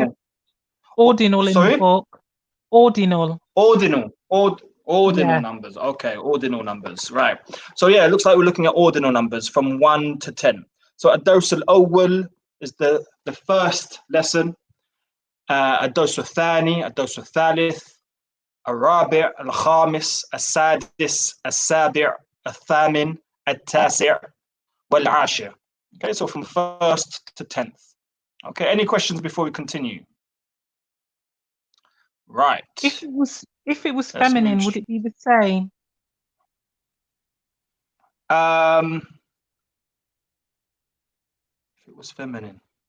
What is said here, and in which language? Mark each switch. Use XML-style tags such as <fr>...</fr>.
<en>Yeah. Ordinal in the book. Ordinal. Ordinal numbers. Okay, ordinal numbers. Right. So yeah, it looks like we're looking at ordinal numbers from 1 to 10. So</en> <ar>الدرس الأول</ar> <en>is the first lesson.</en> <ar>الدرس الثاني، الدرس الثالث، الرابع، الخامس، السادس، السابع، الثامن، التاسع، والعاشر.</ar> <en>Okay, so from 1st to 10th. Okay, any questions before we continue? Right. If it was feminine, would it be the same? If it was feminine,</en>